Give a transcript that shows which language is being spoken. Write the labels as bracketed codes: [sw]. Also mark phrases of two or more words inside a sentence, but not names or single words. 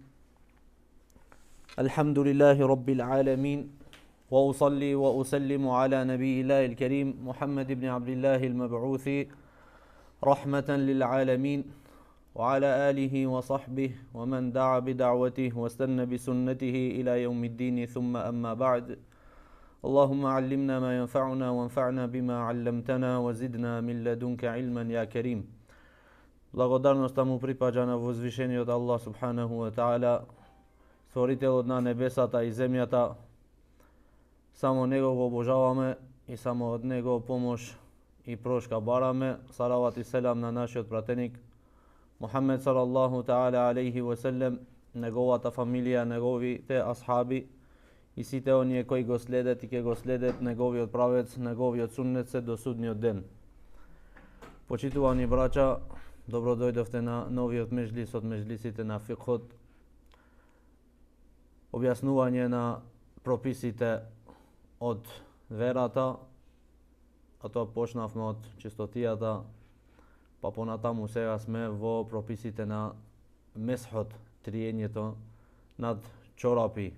[ar] الحمد لله رب العالمين، وأصلي وأسلم على نبي الله الكريم محمد بن عبد الله المبعوث رحمة للعالمين، وعلى آله وصحبه ومن دعا بدعوته واستنى بسنته إلى يوم الدين، ثم أما بعد. اللهم علمنا ما ينفعنا وانفعنا بما علمتنا وزدنا من لدنك علما يا كريم. [mk] Благодарноста му припаѓа на возвишениот Аллах [ar] سبحانه وتعالى, [mk] створителот на небесата и земјата. Само него го обожаваме и само од него помош и прошка бараме. Салават и селам на нашиот пратеник Мухаммед [ar] صلى الله تعالى عليه وسلم, [mk] неговата фамилија, неговите асхаби и сите оние кои го следат и ќе го следат неговиот правец, неговиот суннет се до судниот ден. Почитувани браќа, добро дојдовте на новиот меџлис од меџлисите на фикхот, објаснување на прописите од верата, а тоа почнавме од чистотијата, па понатаму сега сме во прописите на месхот, триењето над чорапи.